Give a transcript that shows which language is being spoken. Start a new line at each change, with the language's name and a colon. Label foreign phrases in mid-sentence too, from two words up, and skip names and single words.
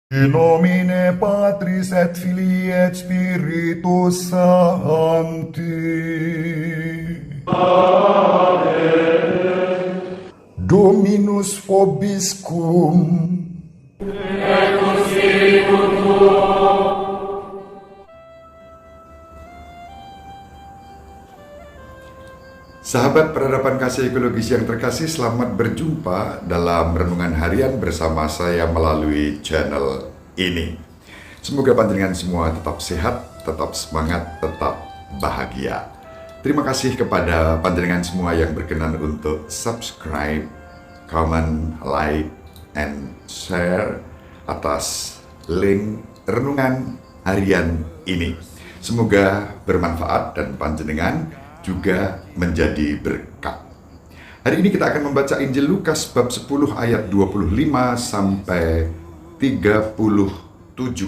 Latin: In nomine Patris et Filii et Spiritus Sancti. Dominus vobiscum.
Indonesian: Sahabat peradaban kasih ekologis yang terkasih, selamat berjumpa dalam renungan harian bersama saya melalui channel ini. Semoga panjenengan semua tetap sehat, tetap semangat, tetap bahagia. Terima kasih kepada panjenengan semua yang berkenan untuk subscribe,
English: comment, like, and share
Indonesian: atas link renungan harian ini. Semoga bermanfaat dan panjenengan juga menjadi berkat. Hari ini kita akan membaca Injil Lukas bab 10 ayat 25 sampai 37.